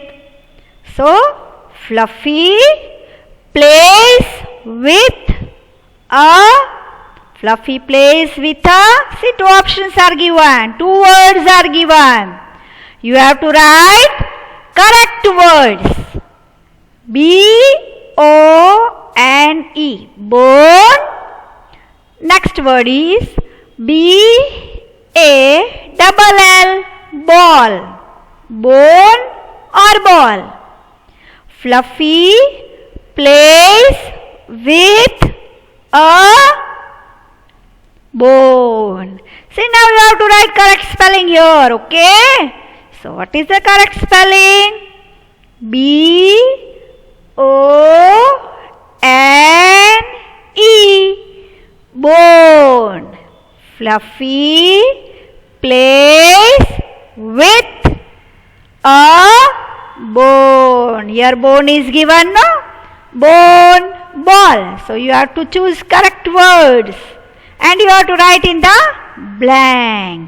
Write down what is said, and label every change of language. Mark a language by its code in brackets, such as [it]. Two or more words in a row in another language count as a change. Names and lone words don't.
[en] So Fluffy plays with a. Fluffy plays with a. See, two options are given. Two words are given. You have to write correct words. B-O-N-E. Bone. Next word is B-A-double-L. Ball. Bone or ball. Fluffy plays with a bone. See, now you have to write correct spelling here, okay? So what is the correct spelling? B-O-N-E. Bone. Fluffy plays with a bone. Here bone is given, no? Bone, ball. So you have to choose correct words. And you have to write in the blank.